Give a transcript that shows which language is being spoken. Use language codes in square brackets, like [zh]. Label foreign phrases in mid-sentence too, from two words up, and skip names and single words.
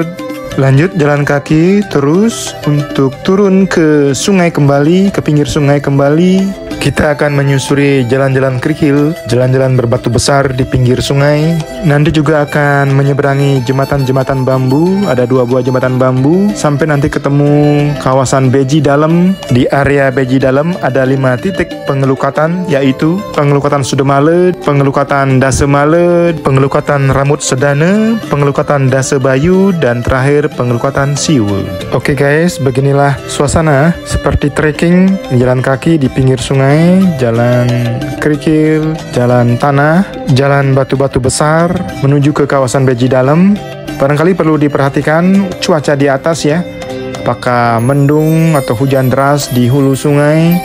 [id] Lanjut jalan kaki terus untuk turun ke sungai kembali, ke pinggir sungai kembali. Kita akan menyusuri jalan-jalan kerikil, jalan-jalan berbatu besar di pinggir sungai. Nanti juga akan menyeberangi jembatan-jembatan bambu, ada 2 buah jembatan bambu, sampai nanti ketemu kawasan Beji Dalem. Di area Beji Dalem ada 5 titik pengelukatan, yaitu pengelukatan Sudemale, pengelukatan Dasemale, pengelukatan Ramut Sedane, pengelukatan Dasebayu, dan terakhir pengelukatan Siwe. Oke guys, beginilah suasana seperti trekking, jalan kaki di pinggir sungai, jalan kerikil, jalan tanah, jalan batu-batu besar menuju ke kawasan Beji Dalem. Barangkali perlu diperhatikan cuaca di atas ya, apakah mendung atau hujan deras di hulu sungai.